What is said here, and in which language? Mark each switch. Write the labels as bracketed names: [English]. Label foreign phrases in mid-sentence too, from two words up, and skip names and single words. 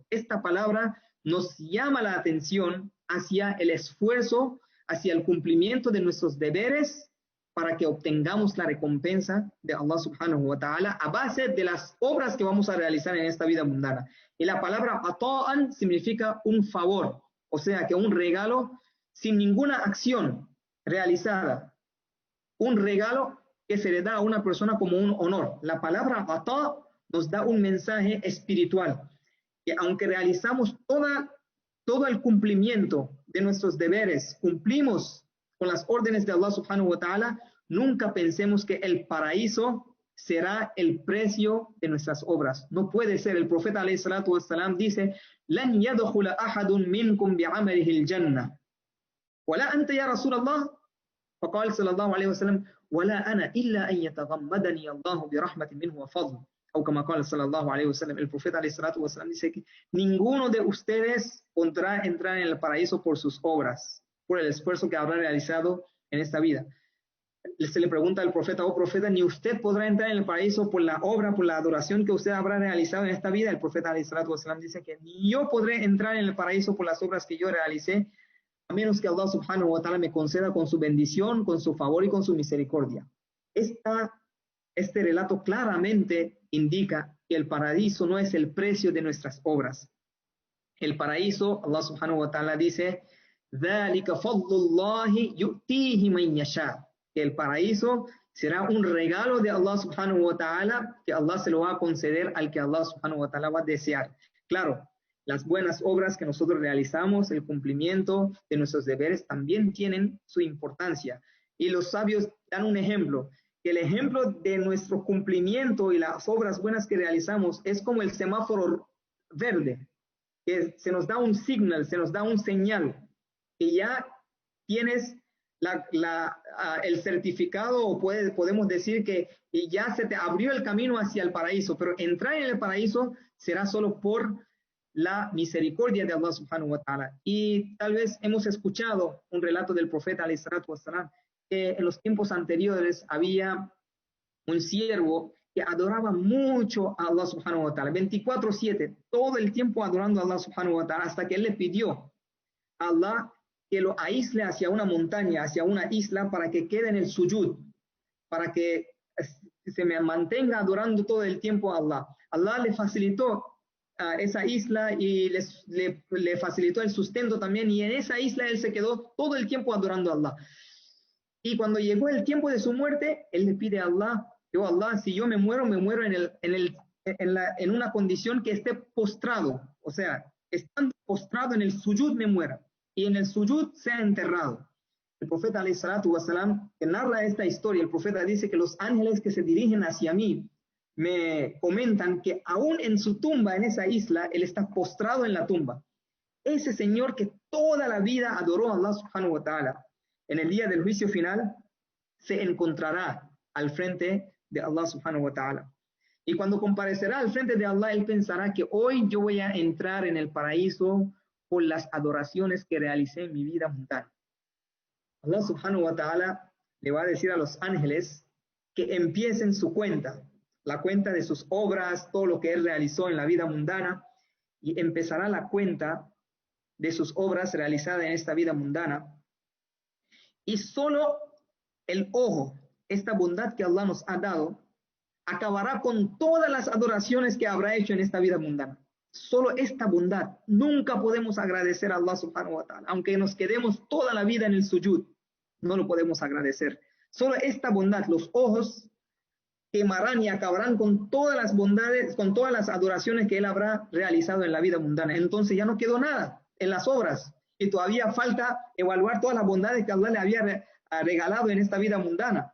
[Spanish] Esta palabra nos llama la atención hacia el esfuerzo, hacia el cumplimiento de nuestros deberes para que obtengamos la recompensa de Allah [Arabic] سبحانه وتعالى [Spanish] a base de las obras que vamos a realizar en esta vida mundana. Y la palabra ata'an significa un favor, o sea que un regalo sin ninguna acción realizada. Un regalo que se le da a una persona como un honor. La palabra ata nos da un mensaje espiritual, que aunque realizamos todo el cumplimiento de nuestros deberes, cumplimos con las órdenes de Allah [Arabic] سبحانه وتعالى, [Spanish] nunca pensemos que el paraíso será el precio de nuestras obras. No puede ser. El profeta [Arabic] عليه الصلاة والسلام dice, لَنْ يَدْخُلَ أَحَدٌ مِنْكُمْ بِعَمَلِهِ الْجَنَّةِ وَلَا أَنْتَ يَا رَسُولَ اللَّهِ فقال صلى الله عليه وسلم ولا أنا إلا أن يتغمدني الله برحمة منه وفضل أو كما قال صلى الله عليه وسلم. [Spanish] El profeta [Arabic] عليه الصلاة والسلام [Spanish] dice que ninguno de ustedes podrá entrar en el paraíso por sus obras, por el esfuerzo que habrá realizado en esta vida. Se le pregunta al profeta, oh profeta, ni usted podrá entrar en el paraíso por la obra, por la adoración que usted habrá realizado en esta vida. El profeta [Arabic] عليه الصلاة والسلام [Spanish] dice que ni yo podré entrar en el paraíso por las obras que yo realicé, a menos que Allah [Arabic] سبحانه وتعالى [Spanish] me conceda con su bendición, con su favor y con su misericordia. Este relato claramente indica que el paraíso no es el precio de nuestras obras. El paraíso, [Arabic] Allah سبحانه وتعالى dice, ذَلِكَ فَضْلُ اللَّهِ يُؤْتِيهِ مَنْ يَشَاءُ. [Spanish] Que el paraíso será un regalo de Allah [Arabic] سبحانه وتعالى, [Spanish] que Allah se lo va a conceder al que Allah [Arabic] سبحانه وتعالى [Spanish] va a desear. Claro, las buenas obras que nosotros realizamos, el cumplimiento de nuestros deberes también tienen su importancia. Y los sabios dan un ejemplo, que el ejemplo de nuestro cumplimiento y las obras buenas que realizamos es como el semáforo verde, que se nos da un signal, se nos da un señal, que ya tienes el certificado, o podemos decir que ya se te abrió el camino hacia el paraíso, pero entrar en el paraíso será solo por la misericordia de Allah [Arabic] سبحانه وتعالى. [Spanish] Y tal vez hemos escuchado un relato del profeta [Arabic] عليه الصلاة والسلام, [Spanish] que en los tiempos anteriores había un siervo que adoraba mucho a Allah [Arabic] سبحانه وتعالى, [Spanish] 24/7, todo el tiempo adorando a Allah [Arabic] سبحانه وتعالى, [Spanish] hasta que él le pidió a Allah que lo aísle hacia una montaña, hacia una isla, para que quede en el sujud, para que se mantenga adorando todo el tiempo a Allah. Allah le facilitó esa isla y le facilitó el sustento también, y en esa isla él se quedó todo el tiempo adorando a Allah. Y cuando llegó el tiempo de su muerte, él le pide a Allah, yo Allah, si yo me muero en una condición que esté postrado, o sea, estando postrado en el sujud me muera, y en el sujud sea enterrado. El profeta [Arabic] عليه الصلاة والسلام, [Spanish] que narra esta historia, el profeta dice que los ángeles que se dirigen hacia mí me comentan que aún en su tumba, en esa isla, él está postrado en la tumba. Ese señor que toda la vida adoró a Allah [Arabic] سبحانه وتعالى, [Spanish] en el día del juicio final, se encontrará al frente de Allah [Arabic] سبحانه وتعالى. [Spanish] Y cuando comparecerá al frente de Allah, él pensará que hoy yo voy a entrar en el paraíso por las adoraciones que realicé en mi vida mundana. Allah [Arabic] سبحانه وتعالى [Spanish] le va a decir a los ángeles que empiecen su cuenta, la cuenta de sus obras, todo lo que él realizó en la vida mundana, y empezará la cuenta de sus obras realizadas en esta vida mundana. Y solo el ojo, esta bondad que Allah nos ha dado, acabará con todas las adoraciones que habrá hecho en esta vida mundana. Solo esta bondad. Nunca podemos agradecer a Allah [Arabic] سبحانه وتعالى. [Spanish] Aunque nos quedemos toda la vida en el sujud, no lo podemos agradecer. Solo esta bondad, los ojos quemarán y acabarán con todas las bondades, con todas las adoraciones que él habrá realizado en la vida mundana. Entonces ya no quedó nada en las obras. Y todavía falta evaluar todas las bondades que Allah le había regalado en esta vida mundana.